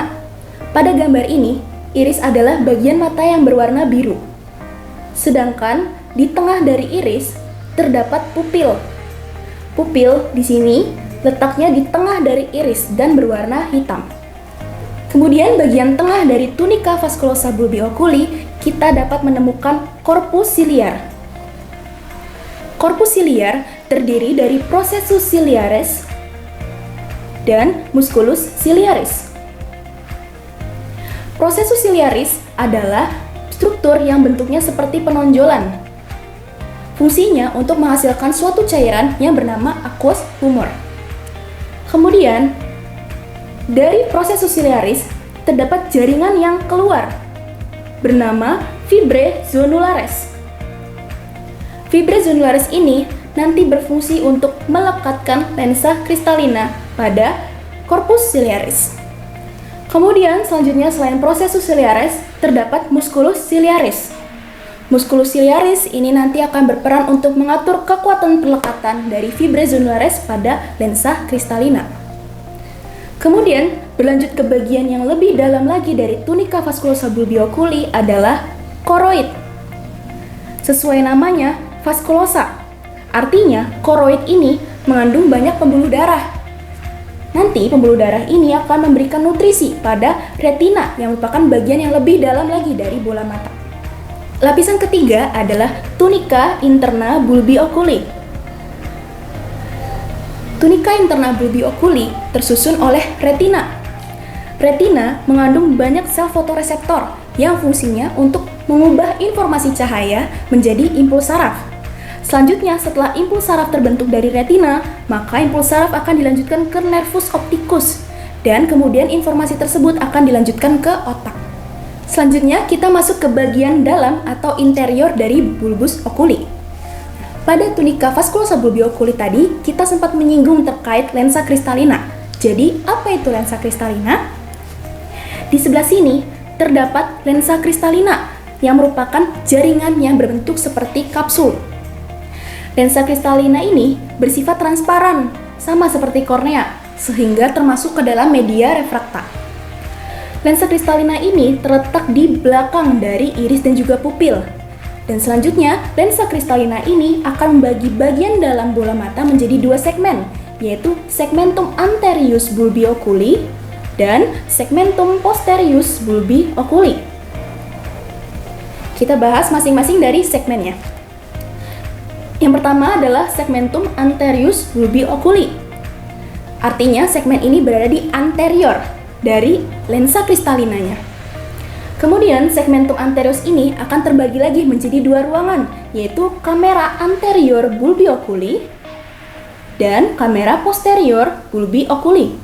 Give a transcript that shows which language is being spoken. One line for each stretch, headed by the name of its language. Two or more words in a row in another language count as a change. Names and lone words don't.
Indonesian: Pada gambar ini, iris adalah bagian mata yang berwarna biru. Sedangkan di tengah dari iris terdapat pupil. Pupil di sini letaknya di tengah dari iris dan berwarna hitam. Kemudian bagian tengah dari
Latin: tunica vasculosa bulbi oculi
Indonesian: kita dapat menemukan
Latin: corpus ciliar. Corpus ciliar
Indonesian: terdiri dari
Latin: processus ciliaris dan musculus ciliaris. Processus ciliaris
Indonesian: adalah struktur yang bentuknya seperti penonjolan. Fungsinya untuk menghasilkan suatu cairan yang bernama
English: aqueous humor.
Indonesian: Kemudian, dari
Latin: processus ciliaris
Indonesian: terdapat jaringan yang keluar bernama
Latin: fibrae zonularis. Fibrae zonularis
Indonesian: ini nanti berfungsi untuk melekatkan lensa kristalina pada
Latin: corpus ciliaris.
Indonesian: Kemudian selanjutnya selain
Latin: processus ciliaris
Indonesian: terdapat
Latin: musculus ciliaris. Musculus ciliaris
Indonesian: ini nanti akan berperan untuk mengatur kekuatan pelekatan dari
Latin: fibrae zonularis
Indonesian: pada lensa kristalina. Kemudian, berlanjut ke bagian yang lebih dalam lagi dari
Latin: tunica vasculosa bulbi oculi
Indonesian: adalah koroid. Sesuai namanya, vaskulosa. Artinya, koroid ini mengandung banyak pembuluh darah. Nanti, pembuluh darah ini akan memberikan nutrisi pada retina yang merupakan bagian yang lebih dalam lagi dari bola mata. Lapisan ketiga adalah
Latin: tunica interna bulbi oculi. Tunica interna bulbi oculi
Indonesian: tersusun oleh retina. Retina mengandung banyak sel fotoreseptor yang fungsinya untuk mengubah informasi cahaya menjadi impuls saraf. Selanjutnya, setelah impuls saraf terbentuk dari retina, maka impuls saraf akan dilanjutkan ke
Latin: nervus opticus,
Indonesian: dan kemudian informasi tersebut akan dilanjutkan ke otak. Selanjutnya, kita masuk ke bagian dalam atau interior dari
Latin: bulbus oculi.
Indonesian: Pada
Latin: tunika vaskulosa bulbi oculi
Indonesian: tadi, kita sempat menyinggung terkait lensa kristalina. Jadi, apa itu lensa kristalina? Di sebelah sini, terdapat lensa kristalina yang merupakan jaringan yang berbentuk seperti kapsul. Lensa kristalina ini bersifat transparan, sama seperti kornea, sehingga termasuk ke dalam media refrakta. Lensa kristalina ini terletak di belakang dari iris dan juga pupil. Dan selanjutnya, lensa kristalina ini akan membagi bagian dalam bola mata menjadi dua segmen, yaitu
Latin: segmentum anterius bulbi oculi
Indonesian: dan
Latin: segmentum posterius bulbi oculi.
Indonesian: Kita bahas masing-masing dari segmennya. Yang pertama adalah
Latin: segmentum anterius bulbi oculi.
Indonesian: Artinya segmen ini berada di anterior dari lensa kristalinanya. Kemudian
Latin: segmentum anterius
Indonesian: ini akan terbagi lagi menjadi dua ruangan, yaitu
Latin: kamera anterior bulbi oculi
Indonesian: dan
Latin: kamera posterior bulbi oculi.